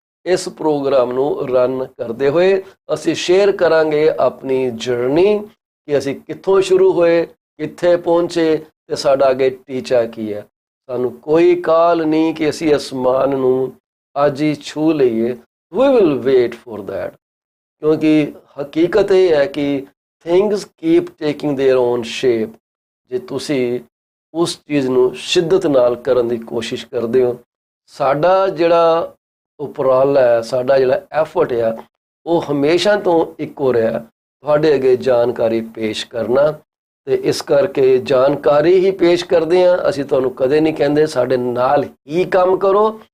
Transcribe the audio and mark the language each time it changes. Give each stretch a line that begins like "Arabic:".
Punjabi: ਇਸ ਪ੍ਰੋਗਰਾਮ ਨੂੰ ਰਨ ਕਰਦੇ ਹੋਏ ਅਸੀਂ ਸ਼ੇਅਰ ਕਰਾਂਗੇ ਆਪਣੀ ਜਰਨੀ, ਕਿ ਅਸੀਂ ਕਿੱਥੋਂ ਸ਼ੁਰੂ ਹੋਏ, ਕਿੱਥੇ ਪਹੁੰਚੇ ਤੇ ਸਾਡਾ ਅੱਗੇ ਟੀਚਾ ਕੀ ਹੈ। ਸਾਨੂੰ ਕੋਈ ਕਾਲ ਨਹੀਂ ਕਿ ਅਸੀਂ ਅਸਮਾਨ ਨੂੰ ਅੱਜ ਹੀ ਛੂ ਲਈਏ।
English: We will wait for that,
Punjabi: ਕਿਉਂਕਿ ਹਕੀਕਤ ਇਹ ਹੈ ਕਿ
English: things keep taking their own shape।
Punjabi: ਜੇ ਤੁਸੀਂ ਉਸ ਚੀਜ਼ ਨੂੰ ਸ਼ਿੱਦਤ ਨਾਲ ਕਰਨ ਦੀ ਕੋਸ਼ਿਸ਼ ਕਰਦੇ ਹੋ, ਸਾਡਾ ਜਿਹੜਾ ਉਪਰਾਲਾ ਹੈ, ਸਾਡਾ ਜਿਹੜਾ ਐਫਰਟ ਆ, ਉਹ ਹਮੇਸ਼ਾ ਤੋਂ ਇੱਕੋ ਰਿਹਾ, ਤੁਹਾਡੇ ਅੱਗੇ ਜਾਣਕਾਰੀ ਪੇਸ਼ ਕਰਨਾ। ਤੇ ਇਸ ਕਰਕੇ ਜਾਣਕਾਰੀ ਹੀ ਪੇਸ਼ ਕਰਦੇ ਹਾਂ। ਅਸੀਂ ਤੁਹਾਨੂੰ ਕਦੇ ਨਹੀਂ ਕਹਿੰਦੇ ਸਾਡੇ ਨਾਲ ਹੀ ਕੰਮ ਕਰੋ।